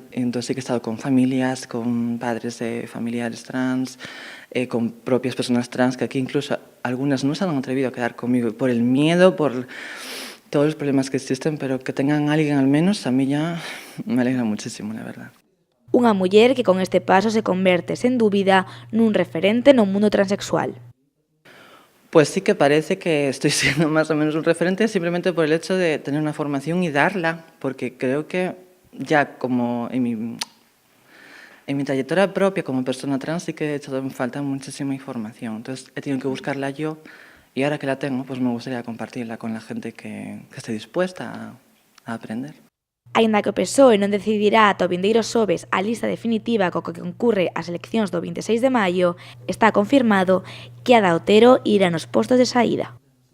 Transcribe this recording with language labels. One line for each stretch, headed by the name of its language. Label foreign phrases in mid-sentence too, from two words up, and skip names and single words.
Spanish: Entonces sí que he estado con familias, con padres de familiares trans, con propias personas trans, que aquí incluso algunas no se han atrevido a quedar conmigo por el miedo, por todos los problemas que existen, pero que tengan a alguien al menos, a mí ya me alegra muchísimo, la verdad.
Galician: Unha muller que con este paso se converte, sen dúbida, nun referente no mundo transexual.
Spanish: Pues sí que parece que estoy siendo más o menos un referente simplemente por el hecho de tener una formación y darla, porque creo que ya como en mi trayectoria propia como persona trans sí que he hecho en falta muchísima información. Entonces he tenido que buscarla yo y ahora que la tengo, pues me gustaría compartirla con la gente que esté dispuesta a aprender.
Galician: Aínda que o PSOE non decidirá ata o vindeiro xoves a lista definitiva co que concurre ás eleccións do 26 de maio, está confirmado que Ada Otero irá nos postos de saída.